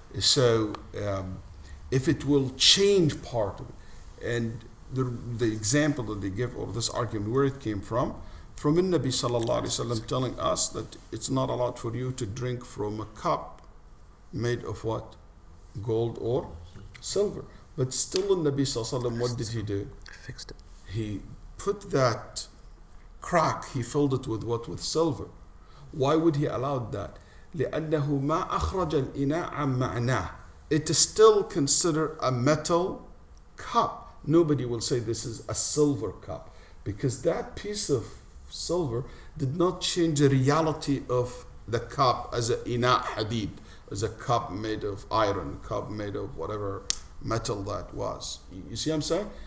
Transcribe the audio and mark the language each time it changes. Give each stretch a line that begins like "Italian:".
English: So if it will change part of it, and the example that they give, or this argument, where it came from the Nabi sallallahu alaihi wasallam telling us that it's not allowed for you to drink from a cup made of what? Gold or silver. But still the Nabi sallallahu alaihi wasallam, what did he do? Fixed it. He put that crack, he filled it with what? With silver. Why would he allow that?
Arabic: لأنه ما أخرج الإناء عن معناه.
English: It is still considered a metal cup. Nobody will say this is a silver cup, because that piece of silver did not change the reality of the cup as a ina hadid, as a cup made of iron, cup made of whatever metal that was. You see what I'm saying?